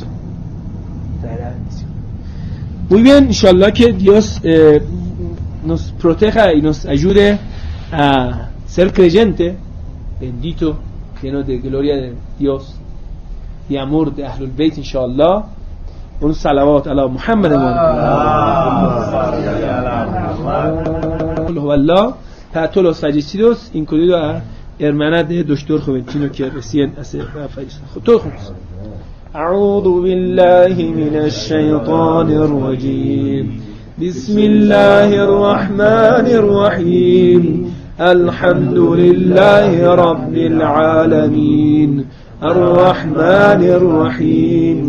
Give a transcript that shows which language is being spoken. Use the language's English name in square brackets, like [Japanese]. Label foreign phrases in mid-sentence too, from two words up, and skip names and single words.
[Spanish] Traerá bendición. Muy bien, inshallah que Dios nos proteja y nos ayude a ser creyente, bendito, lleno de gloria de Dios y amor de Ahlul Bayt, inshallah. un [Arabic] صلوات على محمد [Spanish] para todos los fallecidos, incluido a hermana de Dr. Juventino que recién ha fallecido. Todos juntos. [Arabic] أعوذ بالله من الشيطان الرجيم بسم الله الرحمن الرحيم الحمد لله رب العالمين الرحمن الرحيم